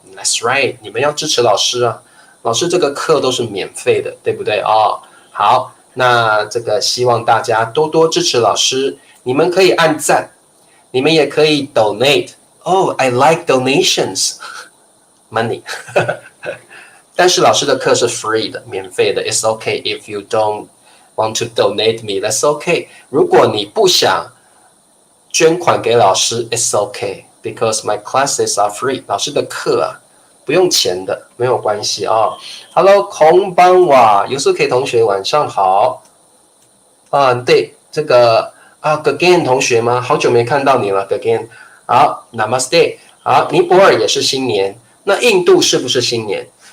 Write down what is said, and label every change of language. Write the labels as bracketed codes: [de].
[zh] That's right，你们要支持老师啊！老师这个课都是免费的，对不对好，那这个希望大家多多支持老师，你们可以按赞，你们也可以 donate。 I like donations money 但是老师的课是 free 的，免费的。 [en] It's okay if you don't want to donate me. That's okay. [zh] 如果你不想捐款给老师 ， It's okay because my classes are free. 老师的课不用钱的，没有关系Hello， 空班瓦，Yusuke 同学晚上好。对，这个Gagan 同学吗？好久没看到你了 ，Gagan。好 ，Namaste。好，尼泊尔也是新年，那印度是不是新年？